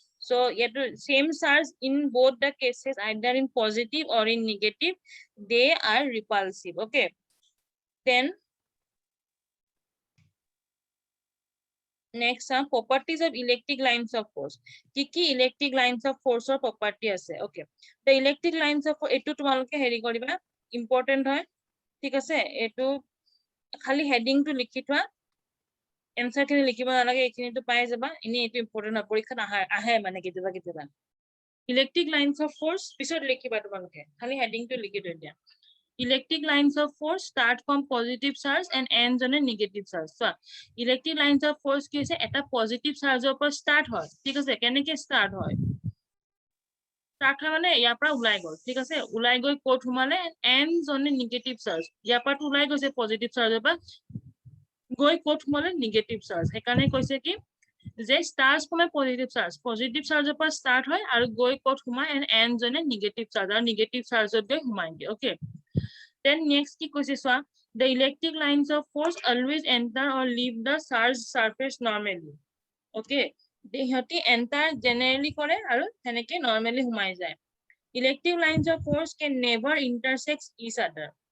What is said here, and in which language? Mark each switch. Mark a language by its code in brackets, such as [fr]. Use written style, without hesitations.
[en] So ইয়াতো same charge in both the cases, either in positive or in negative, they are repulsive. Okay, then next are properties of electric lines of force. কি electric lines of force or property আছে? [as] Okay, [en] the electric lines of force [as] এটো তোমালোকে হেৰি কৰিবা, important হয়, ঠিক আছে। এইটো খালি হেডিংটো লিখি থোৱা, এনসাৰ খিনি লিখিব নালাগে, এইখিনিটো পাই যাবা। এনে এইটো ইম্পৰ্টেন্ট হয়, পৰীক্ষাত আহে মানে কেতিয়াবা। ইলেক্ট্ৰিক লাইনছ অফ ফৰ্চ পিছত লিখিবা তোমালোকে, খালি হেডিংটো লিখি থৈ দিয়া। [en] Electric lines of force start from positive charge and ends on a negative charge. [as] So, electric lines of force কি হৈছে, এটা positive charge পৰা start হয়, ঠিক আছে। কেনেকে start হয়? start হয় মানে ইয়াৰ পৰা ওলাই গ'ল, ঠিক আছে। ওলাই গৈ ক'ত সোমালে, [en] ends on a negative charge। [as] ইয়াৰ পৰা ওলাই গৈছে positive charge পৰা, গৈ ক'ত সোমালে negative charge। সেইকাৰণে কৈছে কি যে [en] starts from a positive charge [as] পৰা start হয় আৰু গৈ ক'ত সোমায় [en] and ends on a negative charge, [as] আৰু negative charge গৈ সোমাই দিয়ে। [en] Okay, then next [as] কি কৈছে চোৱা, [en] the electric lines of force always enter or leave the charged surface normally. [as] Okay, সিহঁতি enter generally কৰে আৰু সেনেকে normally সোমাই যায়। [en] Electric lines of force can never intersect each other.